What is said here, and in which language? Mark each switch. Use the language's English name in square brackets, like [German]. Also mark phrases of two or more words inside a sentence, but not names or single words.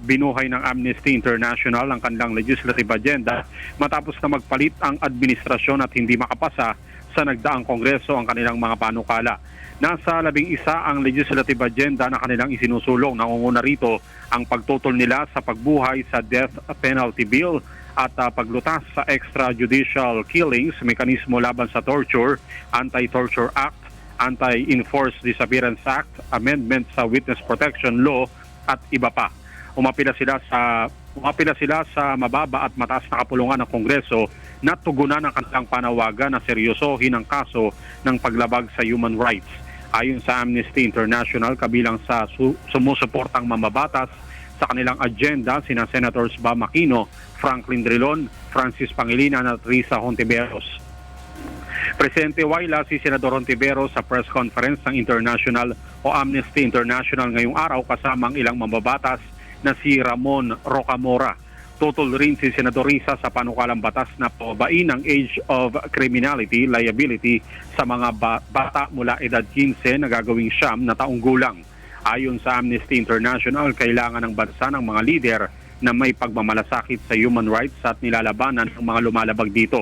[Filipino] Binuhay ng Amnesty International ang kanilang [English] legislative agenda [Filipino] matapos na magpalit ang administrasyon at hindi makapasa sa nagdaang Kongreso ang kanilang mga panukala. Nasa 11 ang [English] legislative agenda [Filipino] na kanilang isinusulong. Nangunguna rito ang pagtutol nila sa pagbuhay sa [English] death penalty bill [Filipino] at paglutas sa extrajudicial killings, mekanismo laban sa torture, Anti-Torture Act, Anti-Enforced Disappearance Act, amendment sa Witness Protection Law at iba pa. Umapila sila sa mababa at mataas na kapulungan ng Kongreso na tugunan ang kanilang panawagan na seryosohin ang kaso ng paglabag sa [English] human rights. [Filipino] Ayon sa Amnesty International, kabilang sa sumusuportang mamabatas sa kanilang agenda sina Senators Bam Aquino, Franklin Drilon, Francis Pangilinan at Risa Hontiveros. Presente Waila si Senador Hontiveros sa [English] press conference [Filipino] ng International o Amnesty International ngayong araw kasama ang ilang mamabatas na si Ramon Rocamora. Tutol rin si Senador Risa sa panukalang batas na pababain ang [English] age of criminality liability [Filipino] sa mga bata mula edad 15 na gagawing 9 na taong gulang. Ayon sa Amnesty International, kailangan ng bansa ng mga lider na may pagmamalasakit sa [English] human rights [Filipino] at nilalabanan ng mga lumalabag dito.